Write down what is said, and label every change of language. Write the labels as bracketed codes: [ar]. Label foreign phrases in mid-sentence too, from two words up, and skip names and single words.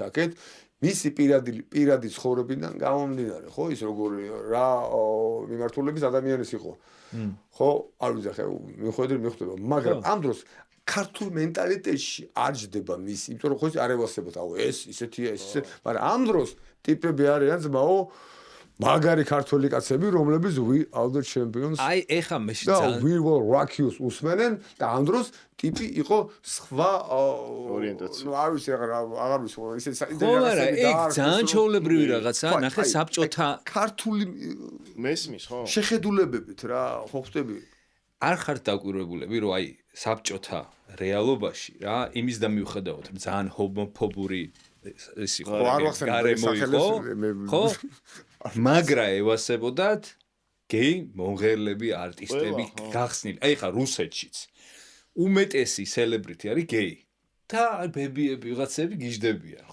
[ka] აქეთ მისი პირადი ცხოვრებიდან გამომდინარე ხო ის როგორი რა მიმართულების ადამიანის იყო ხო არ ვიცი ხე მიხვდება მაგრამ ამ დროს ქართულ მენტალიტეტში არ ჯდება მის იმიტომ რომ ხო არ ევასებოთ აუ ეს ისეთია ეს მაგრამ ამ დროს ტიპები არიან ძმაო მაგარი ქართული კაცები რომლებიც we are the champions აი ეხა მე ძალიან we will rock you უსმენენ და ამ დროს ტიპი იყო სხვა ორიენტაცია ნუ არ ვიცი აღარ ვიცი ისე ხო არა ეგ ძალიან ჩაოლებრივი რაღაცა ნახე საბჭოთა ქართული მესმის ხო შეხედულებებით რა ხო ხტები არ ხართ დაკვირვებულები რომ აი საბჭოთა რეალობაში რა იმის და მიუხედავად ძალიან ჰომოფობური ეს იყო გარემო იყო ხო მაგრა ევასებოდათ გეი მონღერლები არტისტები გახსნილი აი ხა რუსეთშიც უმეტესი სელებრიტი არის გეი და ბებიები ვიღაცები გიждდებიან ხო